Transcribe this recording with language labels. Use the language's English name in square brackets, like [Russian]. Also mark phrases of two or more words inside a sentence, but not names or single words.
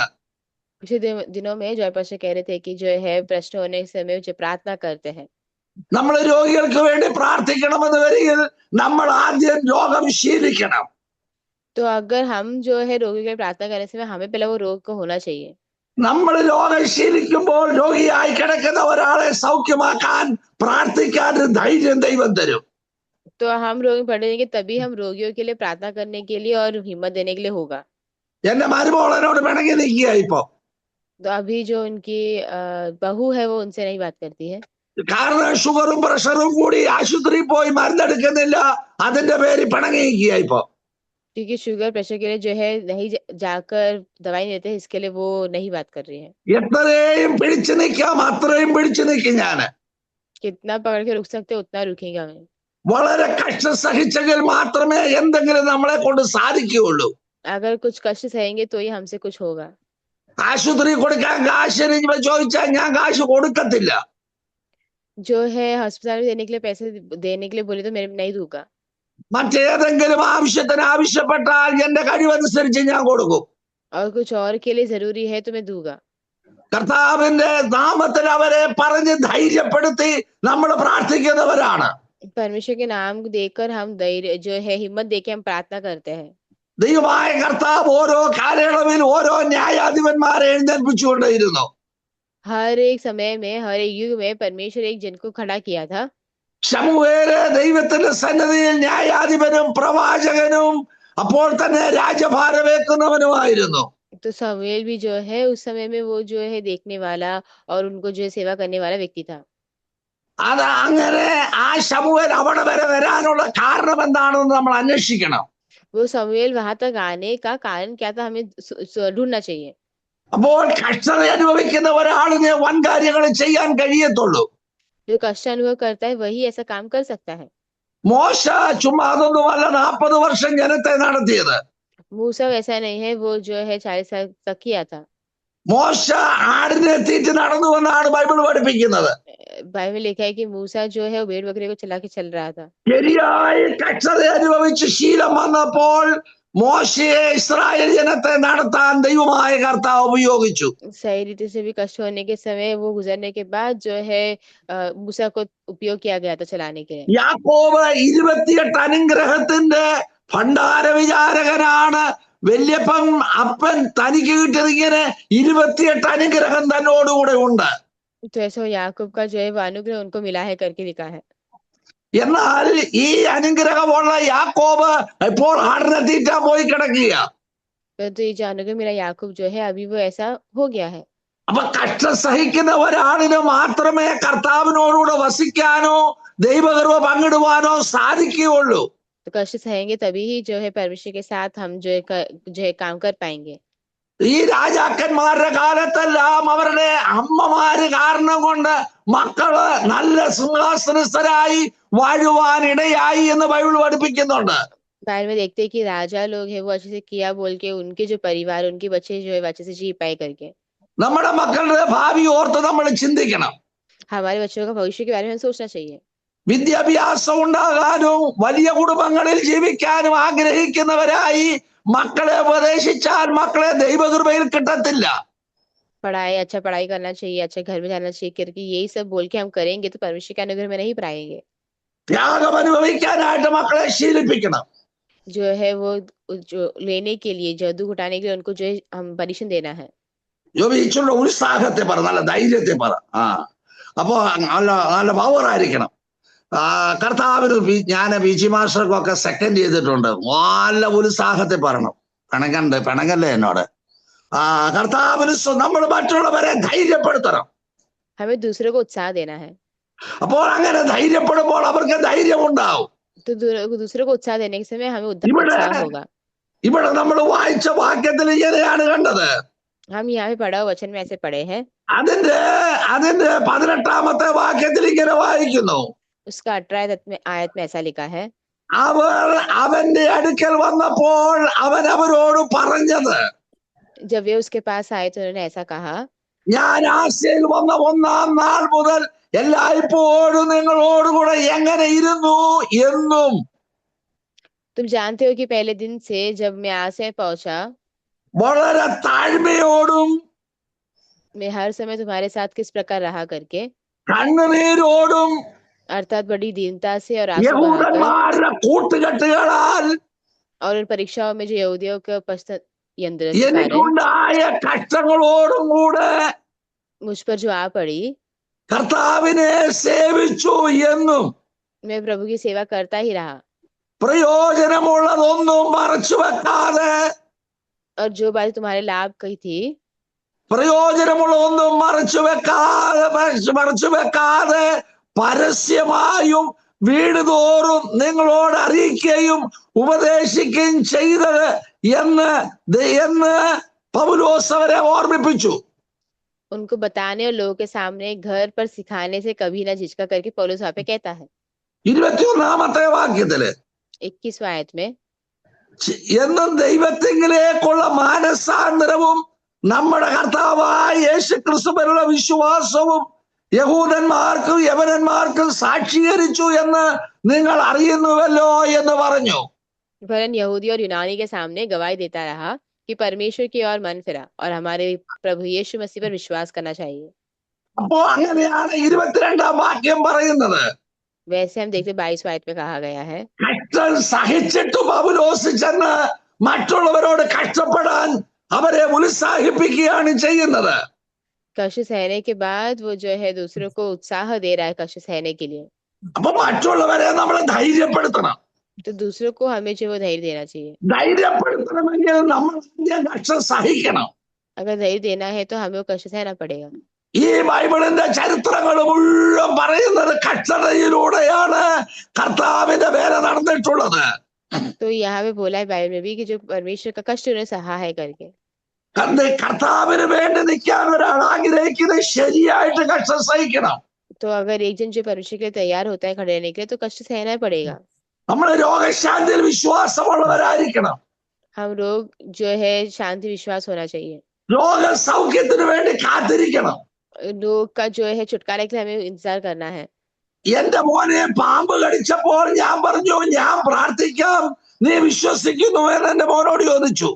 [Hindi] पिछले दिनों में जॉय पास्टर कह रहे थे कि जो है प्रश्न होने के समय जो प्रार्थना करते हैं. [Malayalam] നമ്മൾ രോഗികൾക്ക് വേണ്ടി പ്രാർത്ഥിക്കണമെന്ന് വരികിൽ നമ്മൾ ആദ്യം രോഗം ശീലിക്കണം. [Hindi] तो अगर हम जो है रोगी के लिए प्रार्थना करने से हमें पहले वो रोग को होना चाहिए. [Malayalam] നമ്മൾ രോഗം ശീലിക്കുമ്പോൾ രോഗിയായി കിടക്കുന്ന ഒരാളെ സൗഖ്യമാക്കാൻ പ്രാർത്ഥിക്കാൻ ഒരു ധൈര്യം ദൈവം തരും. [Hindi] तो हम रोगी पड़ेंगे तभी हम रोगियों के लिए प्रार्थना करने के लिए और हिम्मत देने के लिए होगा. [Malayalam] എന്റെ മരുമോളനോട് പിണങ്ങി നിൽക്കുക ഇപ്പൊ. [Hindi] तो अभी जो उनकी बहू है वो उनसे नहीं बात करती है. [Malayalam] കാരണം ഷുഗറും പ്രഷറും കൂടി ആശുപത്രിയിൽ പോയി മരുന്നെടുക്കുന്നില്ല, അതിന്റെ പേര് പിണങ്ങി നിൽക്കുക ഇപ്പൊ. [Hindi] क्योंकि [English] sugar pressure [Hindi] के लिए जो है नहीं जाकर दवाई नहीं देते, इसके लिए वो नहीं बात कर रही है. [Malayalam] എത്രയും പിടിച്ചു നിൽക്കാം അത്രയും പിടിച്ചു നിൽക്കും ഞാന്. [Hindi] कितना पकड़ के रुक सकते उतना रुकेगा मैं. [Malayalam] വളരെ കഷ്ടം സഹിച്ചെങ്കിൽ മാത്രമേ എന്തെങ്കിലും നമ്മളെ കൊണ്ട് സാധിക്കുകയുള്ളൂ. [Hindi] अगर कुछ कष्ट सहेंगे तो ही हमसे कुछ होगा. [Malayalam] ആശുപത്രി കൊടുക്കാൻ കാശിന് ചോദിച്ചാൽ ഞാൻ കാശ് കൊടുക്കത്തില്ല. [Hindi] जो है अस्पताल में देने के लिए पैसे देने के लिए बोले तो मेरे नहीं दूंगा. [Malayalam] മറ്റേതെങ്കിലും ആവശ്യത്തിന് ആവശ്യപ്പെട്ടാൽ എന്റെ കഴിവനുസരിച്ച് ഞാൻ കൊടുക്കും. [Hindi] और कुछ और के लिए जरूरी है तो मैं दूंगा. [Malayalam] കർത്താവിന്റെ നാമത്തിൽ അവരെ പറഞ്ഞ് ധൈര്യപ്പെടുത്തി നമ്മൾ പ്രാർത്ഥിക്കുന്നവരാണ്. [Hindi] परमेश्वर के नाम को देकर हम धैर्य जो है हिम्मत देके हम प्रार्थना करते हैं. [Malayalam] ദൈവമായ കർത്താവ് ഓരോ കാലയളവിൽ ഓരോ ന്യായാധിപന്മാരെ എഴുന്നേൽപ്പിച്ചുകൊണ്ടേയിരുന്നു. [Hindi] हर एक समय में हर एक युग में परमेश्वर एक जन को खड़ा किया था. [Malayalam] ശമൂവേല് ദൈവത്തിന്റെ സന്നിധിയിൽ ന്യായാധിപനും പ്രവാചകനും അപ്പോൾ തന്നെ രാജ്യഭാരമേക്കുന്നവനുമായിരുന്നു. [Hindi] तो समूएल भी जो है उस समय में वो जो है देखने वाला और उनको जो है सेवा करने वाला व्यक्ति था. [Malayalam] അത് അങ്ങനെ ആ ശമൂവേൽ അവിടെ വരെ വരാനുള്ള കാരണം എന്താണെന്ന് നമ്മൾ അന്വേഷിക്കണം. [Hindi] वो समूएल वहां तक आने का कारण क्या था हमें ढूंढना चाहिए. [Malayalam] അപ്പോൾ കഷ്ടത അനുഭവിക്കുന്ന ഒരാളിനെ വൻ കാര്യങ്ങൾ ചെയ്യാൻ കഴിയത്തുള്ളൂ. [Hindi] जो कष्ट अनुभव करता है वही ऐसा काम कर सकता है. [Malayalam] മോശ ചുമ്മാ അതൊന്നുമല്ല 40 വർഷം ജനത്തെ നടത്തിയത്. [Hindi] मूसा वैसा नहीं है, वो जो है 40 साल तक किया था. [Malayalam] മോശ ആടിനെ തീറ്റി നടന്നു എന്നാണ് ബൈബിൾ പഠിപ്പിക്കുന്നത്. [Hindi] बाइबल लिखा है कि मूसा जो है वो भेड़ बकरी को चला के चल रहा था. [Malayalam] ശരിയായി കഷ്ടത അനുഭവിച്ച് ശീലം വന്നപ്പോൾ മോശയെ ഇസ്രായേൽ ജനത്തെ നടത്താൻ ദൈവമായ കർത്താവ് ഉപയോഗിച്ചു. [Hindi] सही रीति से भी कष्ट होने के समय वो गुजरने के बाद जो है मूसा को उपयोग किया गया था चलाने के लिए। [Malayalam] യാക്കോബ് 28 അനുഗ്രഹത്തിന്റെ ഭണ്ഡാര വിചാരകനാണ്. വല്യപ്പൻ അപ്പൻ തനിക്ക് കിട്ടിയത് ഇങ്ങനെ 28 അനുഗ്രഹം തന്നോടുകൂടെ ഉണ്ട്. [Hindi] तो ऐसा याकूब का जो है वो अनुग्रह उनको मिला है करके लिखा है। [Malayalam] എന്നാൽ ഈ അനുഗ്രഹമുള്ള യാക്കോബ് ഇപ്പോൾ ആടിനെ തീറ്റാൻ പോയി കിടക്കുക. [Hindi] परंतु ये जो अनुग्रह मिला याकूब जो है अभी वो ऐसा हो गया है। [Malayalam] അപ്പൊ കഷ്ടം സഹിക്കുന്ന ഒരാളിന് മാത്രമേ കർത്താവിനോടുകൂടെ വസിക്കാനോ ദൈവകൃപ പങ്കിടുവാനോ സാധിക്കുകയുള്ളൂ. [Hindi] तो कष्ट सहेंगे तभी ही जो है परमेश्वर के साथ हम जो है काम कर पाएंगे। [Malayalam] ഈ രാജാക്കന്മാരുടെ കാലത്തെല്ലാം അവരുടെ അമ്മമാര് കാരണം കൊണ്ട് മക്കള് നല്ല സിംഹാസനസ്ഥരായി വാഴുവാനിടയായി എന്ന് ബൈബിൾ പഠിപ്പിക്കുന്നുണ്ട്. [Hindi] बाइबल में देखते हैं कि राजा लोग है वो अच्छे से किया बोल के उनके जो परिवार उनके बच्चे जो है अच्छे से जी पाए करके। [Malayalam] നമ്മുടെ മക്കളുടെ ഭാവി ഓർത്ത് നമ്മൾ ചിന്തിക്കണം. [Hindi] हमारे बच्चों का भविष्य के बारे में हमें सोचना चाहिए। [Malayalam] വിദ്യാഭ്യാസം ഉണ്ടാകാനും വലിയ കുടുംബങ്ങളിൽ ജീവിക്കാനും ആഗ്രഹിക്കുന്നവരായി മക്കളെ ഉപദേശിച്ചാൽ മക്കളെ ദൈവകൃപയിൽ കിട്ടത്തില്ല. [Hindi] अच्छा पढ़ाई करना चाहिए, अच्छा घर में जाना चाहिए करके यही सब बोल के हम करेंगे तो परमेश्वर के अनुग्रह में नहीं पाएंगे। [Malayalam] ത്യാഗം അനുഭവിക്കാനായിട്ട് മക്കളെ ശീലിപ്പിക്കണം. [Hindi] जो है वो जो लेने के लिए जदू घटाने के लिए उनको जो है हम परमिशन देना है। [Malayalam] ജോബിച്ചുള്ള ഉത്സാഹത്തെ പറ, നല്ല ധൈര്യത്തെ പറ. അപ്പോ നല്ല നല്ല പവർ ആയിരിക്കണം. കർത്താവിന് ഞാൻ പി ജി മാസ്റ്റർക്കൊക്കെ സെക്കൻഡ് ചെയ്തിട്ടുണ്ട്. നല്ല ഉത്സാഹത്തെ പറയണം. പിണങ്ങല്ലേ എന്നോട്. കർത്താവിന് നമ്മൾ മറ്റുള്ളവരെ ധൈര്യപ്പെടുത്തണം. [Hindi] हमें दूसरों को उत्साह देना है। [Malayalam] അപ്പോൾ അങ്ങനെ ധൈര്യപ്പെടുമ്പോൾ അവർക്ക് ധൈര്യം ഉണ്ടാവും. [Hindi] तो दूसरों को उत्साह देने के समय हमें उत्साह होगा। [Malayalam] ഇവിടെ നമ്മൾ വായിച്ച വാക്യത്തിൽ ഇങ്ങനെയാണ് കണ്ടത്. [Hindi] हम यहाँ पे पढ़ा वचन में ऐसे पढ़े हैं। [Malayalam] അതിന്റെ 18ാമത്തെ വാക്യത്തിൽ ഇങ്ങനെ വായിക്കുന്നു. [Hindi] उसका 18 आयत में ऐसा लिखा है। [Malayalam] അവർ അവന്റെ അടുക്കൽ വന്നപ്പോൾ അവൻ അവരോട് പറഞ്ഞത്, [Hindi] जब वे उसके पास आए तो उन्होंने ऐसा कहा, [Malayalam] ഞാൻ ആശയിൽ വന്ന 1-ാം നാൾ മുതൽ എല്ലായ്പ്പോഴും നിങ്ങളോടുകൂടെ എങ്ങനെ ഇരുന്നു എന്നും. [Hindi] तुम जानते हो कि पहले दिन से जब मैं आशय पहुंचा [Malayalam] വളരെ താഴ്മയോടും [Hindi] मैं हर समय तुम्हारे साथ किस प्रकार रहा करके, [Malayalam] കണ്ണുനീരോടും [Hindi] अर्थात बड़ी दीनता से और आंसू बहाकर [Malayalam] യഹൂദന്മാരുടെ കൂട്ടുകെട്ടുകളാൽ [Hindi] और उन परीक्षाओं में जो यहूदियों के पश्चात यंत्र के कारण [Malayalam] എനിക്കുണ്ടായ കഷ്ടങ്ങളോടും കൂടെ [Hindi] मुझ पर जो आ पड़ी, [Malayalam] കർത്താവിനെ സേവിച്ചു എന്നും [Hindi] मैं प्रभु की सेवा करता ही रहा [Malayalam] പ്രയോജനമുള്ളതൊന്നും മറച്ചു വെക്കാതെ, [Hindi] और जो बात तुम्हारे लाभ की थी [Malayalam] പ്രയോജനമുള്ളതൊന്നും മറച്ചു വെക്കാതെ പരസ്യമായും വീട് തോറും നിങ്ങളോട് അറിയിക്കുകയും ഉപദേശിക്കുകയും ചെയ്തത് എന്ന് പൗലോസ് അവരെ ഓർമ്മിപ്പിച്ചു. [Hindi] उनको बताने और लोगों के सामने घर पर सिखाने से कभी ना झिझका करके पौलुस वहां पे कहता है। [Malayalam] 21ാമത്തെ വാക്യത്തില് [Hindi] 21 आयत में, [Malayalam] എന്നും ദൈവത്തിങ്കിലേക്കുള്ള മാനസാന്തരവും നമ്മുടെ കർത്താവായ യേശുക്രിസ്തുവിലുള്ള വിശ്വാസവും യഹൂദന്മാർക്കും യവനന്മാർക്കും സാക്ഷീകരിച്ചു എന്ന് നിങ്ങൾ അറിയുന്നുവല്ലോ എന്ന് പറഞ്ഞു. [Hindi] वरन यहूदी और यूनानी के सामने गवाही देता रहा कि परमेश्वर की ओर मन फिरा और हमारे प्रभु यीशु मसीह पर विश्वास करना चाहिए। [Malayalam] അപ്പോ അങ്ങനെയാണ് 22ാം വാക്യം പറയുന്നത്. [Hindi] वैसे हम देखते 22 आयत में कहा गया है, [Malayalam] കഷ്ടം സഹിച്ചിട്ട് പൗലോസ് ചെന്ന് മറ്റുള്ളവരോട് കഷ്ടപ്പെടാൻ അവരെ ഉത്സാഹിപ്പിക്കുകയാണ് ചെയ്യുന്നത്. [Hindi] कष्ट सहने के बाद वो जो है दूसरों को उत्साह दे रहा है कष्ट सहने के लिए। [Malayalam] അപ്പൊ മറ്റുള്ളവരെ നമ്മൾ ധൈര്യപ്പെടുത്തണം. [Hindi] तो दूसरों को हमें जो वो धैर्य देना चाहिए। [Malayalam] ധൈര്യപ്പെടുത്തണമെങ്കിൽ നമ്മൾ കഷ്ടം സഹിക്കണം. [Hindi] अगर धैर्य देना है तो हमें वो कष्ट सहना पड़ेगा। [Malayalam] ഈ ബൈബിളിന്റെ ചരിത്രങ്ങൾ മുഴുവൻ പറയുന്നത് കഷ്ടതയിലൂടെയാണ് കർത്താവിന്റെ വേല നടന്നിട്ടുള്ളത്. [Hindi] तो यहाँ पे बोला है बाइबल में भी कि जो परमेश्वर का कष्ट उन्हें सहा है करके। [Malayalam] കർത്താവിന് വേണ്ടി നിൽക്കാൻ ഒരാൾ ആഗ്രഹിക്കുന്നത് ശരിയായിട്ട് കഷ്ടം സഹിക്കണം. [Hindi] तो अगर एक जन जो परमेश्वर के लिए तैयार होता है खड़े रहने के लिए तो कष्ट सहना पड़ेगा। [Malayalam] നമ്മൾ രോഗശാന്തിയിൽ വിശ്വാസമുള്ളവരായിരിക്കണം. हम लोग जो है शांति विश्वास होना चाहिए। രോഗസൗഖ്യത്തിന് വേണ്ടി കാത്തിരിക്കണം. लोग का जो है छुटकारे के लिए हमें इंतजार करना है। എന്റെ മോനെ പാമ്പ് കടിച്ചപ്പോൾ ഞാൻ പറഞ്ഞു ഞാൻ പ്രാർത്ഥിക്കാം, നീ വിശ്വസിക്കുന്നു എന്ന് എന്റെ മോനോട് ചോദിച്ചു.